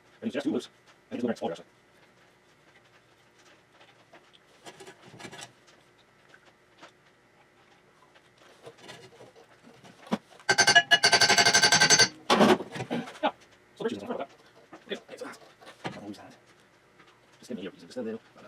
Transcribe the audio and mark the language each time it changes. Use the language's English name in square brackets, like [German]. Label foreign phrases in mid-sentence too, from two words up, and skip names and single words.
[English] It's just too loose. I just look at it. [Norwegian] Ja, så blir det sånn. Det er sånn. [English] Just give me your piece of this.